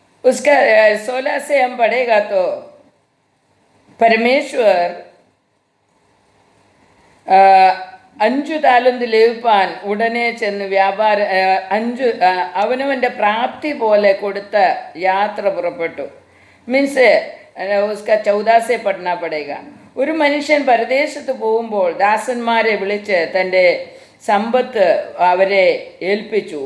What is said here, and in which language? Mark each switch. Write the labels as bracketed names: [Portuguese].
[Hindi] उसका 16 से हम पढ़ेगा तो परमेश्वर [Malayalam] 5 താലന്ത് ലഭിപ്പാൻ ഉടനെ ചെന്ന് അവനവൻ്റെ പ്രാപ്തി പോലെ കൊടുത്ത് യാത്ര പുറപ്പെട്ടു. [Hindi] മീൻസ് उसका 14 से पढ़ना पड़ेगा. [Malayalam] ഒരു മനുഷ്യൻ പരദേശത്ത് പോകുമ്പോൾ ദാസന്മാരെ വിളിച്ച് തൻ്റെ സമ്പത്ത് അവരെ ഏൽപ്പിച്ചു.